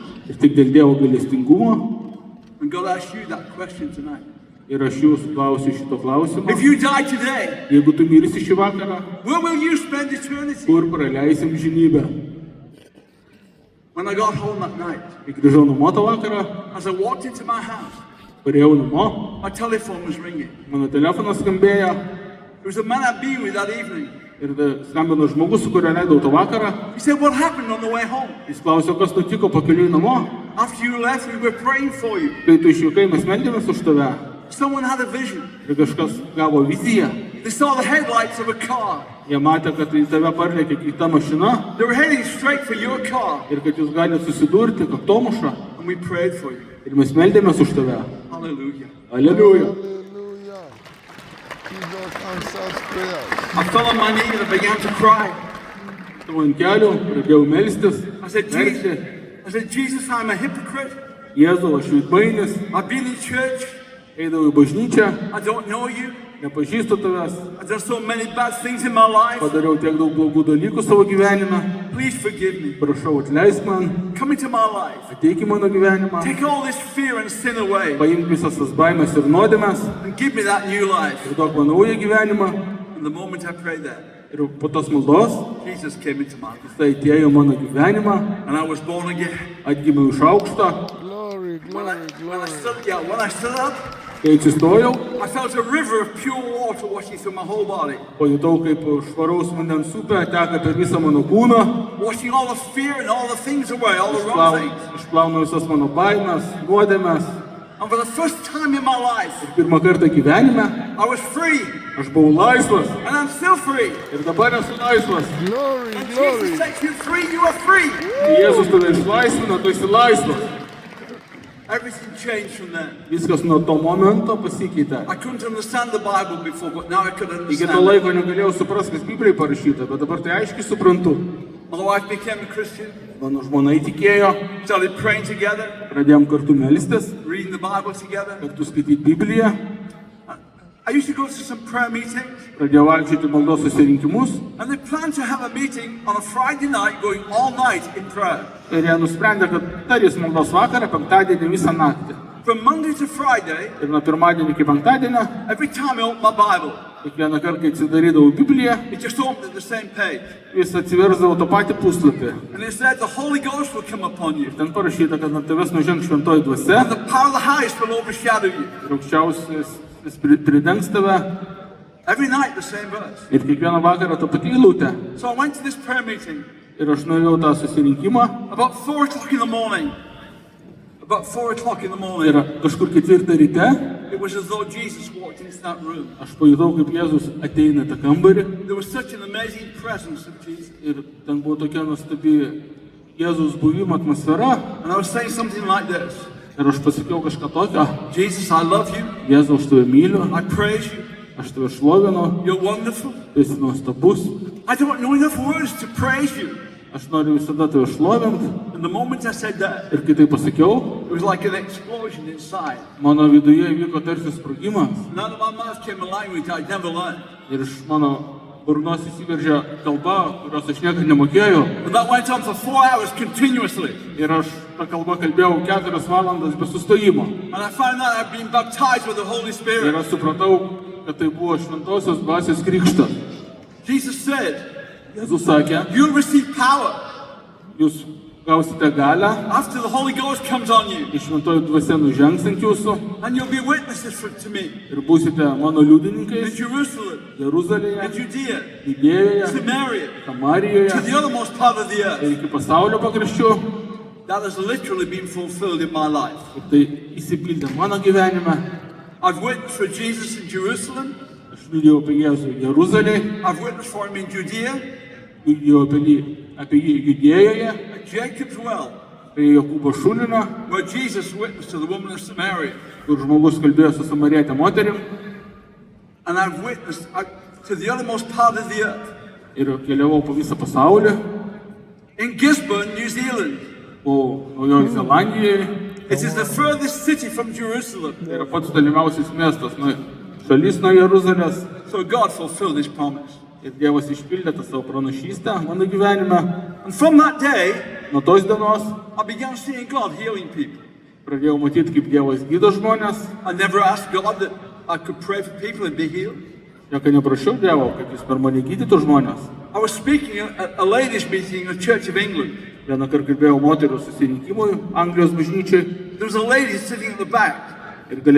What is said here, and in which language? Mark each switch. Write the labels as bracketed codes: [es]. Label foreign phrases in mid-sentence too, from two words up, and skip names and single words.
[lt] Ir tik dėl Dievo gailestingumo. [en] And God asks you that question tonight. [lt] Ir aš jūsų klausiu šito klausimo. [en] If you die today, [lt] Jeigu tu mirsi šį vakarą, [en] where will you spend eternity? [lt] kur praleisim žinybę? [en] When I got home that night, [lt] Kai grįžau namo tą vakarą, [en] as I walked into my house, [lt] parėjau namo, [en] my telephone was ringing. [lt] mano telefonas skambėjo [en] It was a man I'd been with that evening. [lt] ir skambino žmogus, su kuriuo leidau tą vakarą. [en] He said, what happened on the way home? [lt] Jis klausė, kas nutiko pakeliui namo. [en] After you left, we were praying for you. [lt] Kai tu išvykai, mes meldėmės už tave. [en] Someone had a vision. [lt] Ir kažkas gavo viziją. [en] They saw the headlights of a car. [lt] Jie matė, kad į tave parlėkė kita mašina [en] They were heading straight for your car. [lt] ir kad jūs galite susidurti, kaktomuša. [en] And we prayed for you. [lt] Ir mes meldėmės už tave. [en] Hallelujah. [lt] Aleliuja. [en] Hallelujah. Jesus answers prayers. I fell on my knee and I began to cry. [lt] Stovau ant kelių, pradėjau melstis. [en] I said, [lt] Verkti. [en] Jesus, I'm a hypocrite. [lt] Jėzau, aš veidmainis. [en] I've been in church. [lt] Eidavau į bažnyčią, [en] I don't know you. [lt] nepažįstu tavęs. [en] I've done so many bad things in my life. [lt] Padariau tiek daug blogų dalykų savo gyvenime. [en] Please forgive me. [lt] Prašau, atleisk man. [en] Come into my life. [lt] Ateik į mano gyvenimą. [en] Take all this fear and sin away [lt] Paimk visas tas baimės ir nuodėmes. [en] and give me that new life. [lt] Ir duok man naują gyvenimą. [en] And the moment I prayed that, [lt] Ir po tos maldos [en] Jesus came into my life. [lt] jis atėjo į mano gyvenimą. [en] And I was born again. [lt] Atgimiau iš aukšto. [en] Glory, When I, glory, when I glory. when I stood up, [lt] Kai atsistojau, [en] I felt a river of pure water washing through my whole body. [lt] pajutau, kaip švaraus vandens upė teka per visą mano kūną. [en] Washing all the fear and all the things away, all the wrong things. [lt] Išplauna visas mano baimės, nuodėmes. [en] And for the first time in my life, [lt] Pirmą kartą gyvenime [en] I was free. [lt] aš buvau laisvas. [en] And I'm still free. [lt] Ir dabar esu laisvas. [en] Glory, And glory. Jesus sets you free, you are free. [lt] Kai Jėzus tave išlaisvina, tu esi laisvas. [en] Everything changed from then. [lt] Viskas nuo to momento pasikeitė. [en] I couldn't understand the Bible before, but now I could [lt] Iki to [en] understand. [lt] laiko negalėjau suprasti, kas Biblijai parašyta, bet dabar tai aiškiai suprantu. [en] My wife became a Christian, [lt] Mano žmona įtikėjo, [en] started praying together, [lt] pradėjom kartu melstis, [en] reading the Bible together. [lt] kartu skaityti Bibliją, [en] I used to go to some prayer meetings, [lt] pradėjau vaikščioti maldos susirinkimus [en] and they planned to have a meeting on a Friday night going all night in prayer. [lt] ir jie nusprendė, kad darys maldos vakarą, penktadienį visą naktį. [en] From Monday to Friday, [lt] Ir nuo pirmadienio iki penktadienio, [en] every time I opened my Bible, [lt] kiekvieną kartą, kai atsidarydavau Bibliją, [en] it just opened at the same page. [lt] vis atsiversdavau tą patį puslapį. [en] And it said the Holy Ghost will come upon you. [lt] Ten parašyta, kad ant tavęs nužengs šventoji [en] And [lt] dvasia [en] the power of the highest will overshadow you. [lt] ir aukščiausias pridengs tave. [en] Every night the same verse. [lt] Ir kiekvieną vakarą tą patį eilutę. [en] So I went to this prayer meeting [lt] Ir aš nuėjau tą susirinkimą. [en] about 4 o'clock in the morning. About 4 o'clock in the [lt] Ir [en] morning. [lt] kažkur 4 ryte [en] It was as though Jesus walked into that room. [lt] aš pajutau, kaip Jėzus ateina į tą kambarį. [en] There was such an amazing presence of Jesus. [lt] Ir ten buvo tokia nuostabi Jėzus buvimo atmosfera. [en] And I was saying something like this. [lt] Ir aš pasakiau kažką tokio. [en] Jesus, I love you. [lt] Jėzau, aš tave myliu. [en] I praise you. [lt] Aš tave šlovinu. [en] You're wonderful. [lt] Tu esi nuostabus. [en] I don't know enough words to praise you. [lt] Aš noriu visada tave šlovinti. [en] And the moment I said that, [lt] Ir kai tai pasakiau, [en] it was like an explosion inside. [lt] mano viduje vyko tarsi sprogimas. [en] And out of my mouth came a language I'd never learned. [lt] Ir iš mano burnos įsiveržė kalba, kurios aš niekada nemokėjau. [en] And that went on for 4 hours continuously. [lt] Ir aš tą kalbą kalbėjau 4 valandas be sustojimo. [en] And I found out I'd been baptized with the Holy [lt] Ir [en] Spirit. [lt] aš supratau, kad tai buvo šventosios dvasios krikštas. [en] Jesus said, [lt] Jėzus sakė, [en] you'll receive power [lt] jūs gausite galę, [en] after the Holy Ghost comes on you. [lt] iš šventoji dvasia nužengs ant jūsų [en] And you'll be witnesses to me [lt] ir būsite mano [en] in [lt] liudininkais [en] Jerusalem, in [lt] Jeruzalėje, [en] Judea, [lt] Judėjoje, [en] Samaria, to [lt] Samarijoje [en] the othermost part of the [lt] ir [en] earth. [lt] iki pasaulio pakraščių. [en] That has literally been fulfilled in my life. [lt] Ir tai įsipildė mano gyvenime. [en] I've witnessed for Jesus in Jerusalem. [lt] Aš liudijau apie Jėzų Jeruzalėje, [en] I've witnessed for him in Judea, [lt] liudijau apie jį Judėjoje, [en] at Jacob's well, [lt] prie Jokūbo šulinio, [en] where Jesus witnessed to the woman of Samaria. [lt] kur žmogus kalbėjo su samarietė moterim. [en] And I've witnessed to the othermost part of the earth. [lt] Ir keliavau po visą pasaulį, [en] In Gisborne, New Zealand. [lt] po Naujojoje Zelandijoje. [en] It is the furthest city from Jerusalem. [lt] Tai yra pats tolimiausias miestas, šalis nuo Jeruzalės. [en] So God fulfilled his promise. [lt] Ir Dievas išpildė tą savo pranašystę mano gyvenime. [en] And from that day, [lt] Nuo tos dienos [en] I began seeing God healing people. [lt] pradėjau matyti, kaip Dievas gydo žmonės. [en] I never asked God that I could pray for people and be healed. [lt] Jokio neprašiau Dievo, kad jis per mane gydytų žmonės. [en] I was speaking at a ladies' meeting in the Church of England. [lt] Vieną kartą kalbėjau moterų susirinkimui Anglijos bažnyčiai [en] There was a lady sitting at the back. [lt] ir